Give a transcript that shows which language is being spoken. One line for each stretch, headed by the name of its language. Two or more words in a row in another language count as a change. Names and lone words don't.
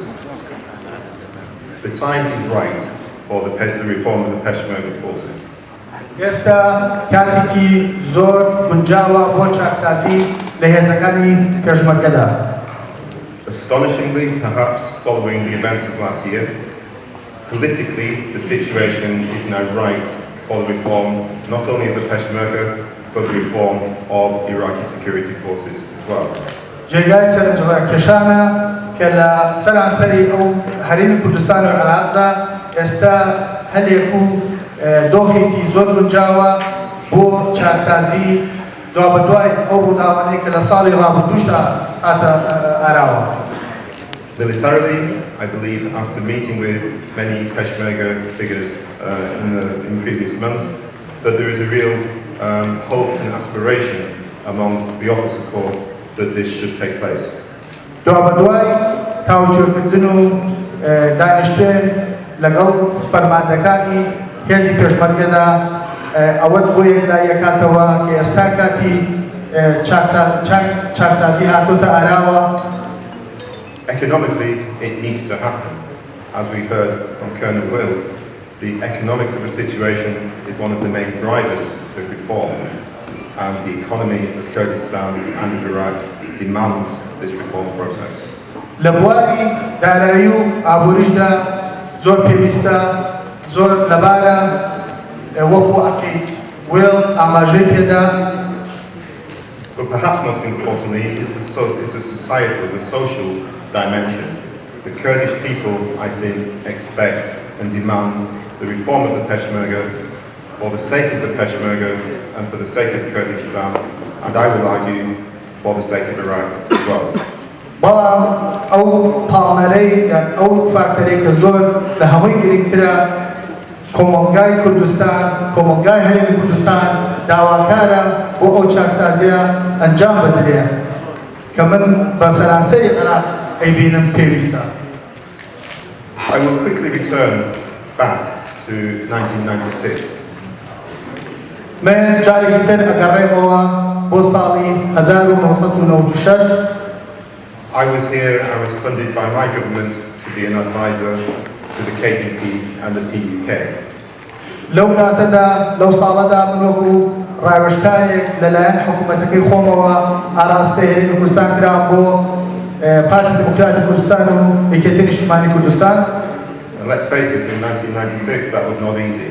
English: The time is right for the reform of the Peshmerga forces.
Central Kurdish: ئێستا کاتێکی زۆر گونجاوە بۆ چاکسازی لە هێزەکانی پێشمەرگەدا.
English: Astonishingly, perhaps following the events of last year, politically the situation is now right for the reform not only of the Peshmerga but the reform of Iraqi security forces as well.
Central Kurdish: جێگای سەرنجڕاکێشانە کە لە سەرانسەری ئەو هەرێمی کوردستان و عێراقدا ئێستا هەلێک و دۆخێکی زۆر گونجاوە بۆ چارەسازی دوابەدوای ئەو ڕووداوانەی کە لە ساڵی ڕابردووشدا هاتە ئاراوە.
English: Militarily, I believe, after meeting with many Peshmerga figures in previous months, that there is a real hope and aspiration among the officer corps that this should take place.
Central Kurdish: دوابەدوای تاوتوێکردن و دانیشتن لەگەڵ سپەرماندەکانی هێزی پێشمەرگەدا ئەوەت بۆ یەکلایەکاتەوە کە ئێستا کاتی چاکسازی هاتوۆتە ئاراوە.
English: Economically, it needs to happen. As we heard from Colonel Will, the economics of the situation is one of the main drivers of reform, and the economy of Kurdistan and of Iraq demands this reform process.
Central Kurdish: لە بواری دارایی و ئابووریشدا زۆر پێویستە زۆر لەبارە وەکو ئەکەی وێڵ ئاماژەی پێدا.
English: But perhaps most importantly is the societal, the social dimension. The Kurdish people, I think, expect and demand the reform of the Peshmerga for the sake of the Peshmerga and for the sake of Kurdistan, and I will argue for the sake of Iraq as well.
Central Kurdish: بەڵام ئەو پاڵنەرەی یان ئەو فاکتەرەی کە زۆر لە هەمووی گرنگترە کۆمەڵگای کوردستان کۆمەڵگای هەرێمی کوردستان داواکارە بۆ ئەو چاکسازیە ئەنجام بدرێ کە من بە سەرانسەری عێراق ئەیبینم پێویستە.
English: I will quickly return back to 1996.
Central Kurdish: من جارێکی تر ئەگەڕێمەوە بۆ ساڵی 1996.
English: I was here, I was funded by my government to be an advisor to the KDP and the PUK.
Central Kurdish: لەو کاتەدا لەو ساڵەدا من وەکو ڕاوێژکارێک لەلایەن حکوومەتەکەی خۆمەوە ئاراستەی هەرێمی کوردستان کرام بۆ پارتی دموکراتی کوردستان و یەکێتی نیشتیمانی کوردستان.
English: Let's face it, in 1996 that was not easy.